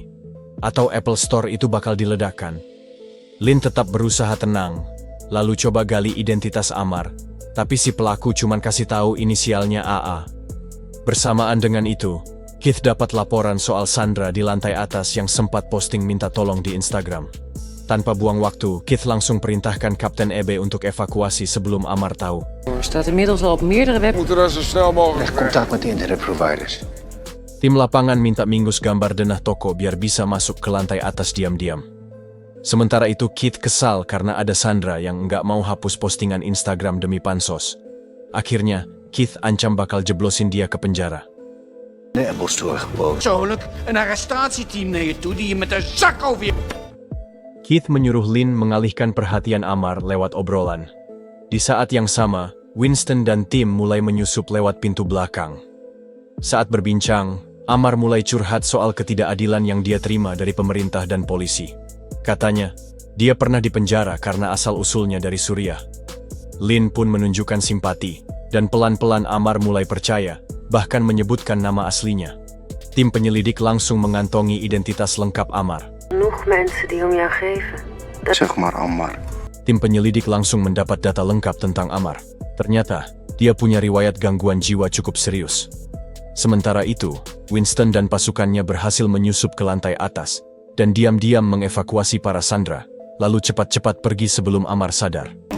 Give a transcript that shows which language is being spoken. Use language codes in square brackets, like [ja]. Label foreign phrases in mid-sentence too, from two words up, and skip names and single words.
[id] Atau Apple Store itu bakal diledakkan. Lin tetap berusaha tenang, lalu coba gali identitas Amar, tapi si pelaku cuman kasih tahu inisialnya AA. Bersamaan dengan itu, Keith dapat laporan soal Sandra di lantai atas yang sempat posting minta tolong di Instagram. Tanpa buang waktu, Keith langsung perintahkan Kapten Ebe untuk evakuasi sebelum Amar tahu. [nl] Staat inmiddels al op meerdere web. Moeten er zo snel mogelijk Leg contact met de internetproviders. [id] Tim lapangan minta Mingus gambar denah toko biar bisa masuk ke lantai atas diam-diam. Sementara itu Keith kesal karena ada Sandra yang nggak mau hapus postingan Instagram demi pansos. Akhirnya, Keith ancam bakal jeblosin dia ke penjara. [nl] De Apple Store geboden. persoonlijk een arrestatieteam naar je toe die je met een zak over je... [id] Keith menyuruh Lin mengalihkan perhatian Amar lewat obrolan. Di saat yang sama, Winston dan tim mulai menyusup lewat pintu belakang. Saat berbincang, Amar mulai curhat soal ketidakadilan yang dia terima dari pemerintah dan polisi. Katanya, dia pernah dipenjara karena asal-usulnya dari Suriah. Lin pun menunjukkan simpati, dan pelan-pelan Amar mulai percaya, bahkan menyebutkan nama aslinya. Tim penyelidik langsung mengantongi identitas lengkap Amar. [nl] Genoeg mensen die om jou geven. Zeg maar Ammar. [id] Tim penyelidik langsung mendapat data lengkap tentang Amar. Ternyata, dia punya riwayat gangguan jiwa cukup serius. Sementara itu, Winston dan pasukannya berhasil menyusup ke lantai atas, dan diam-diam mengevakuasi para sandera, lalu cepat-cepat pergi sebelum Amar sadar.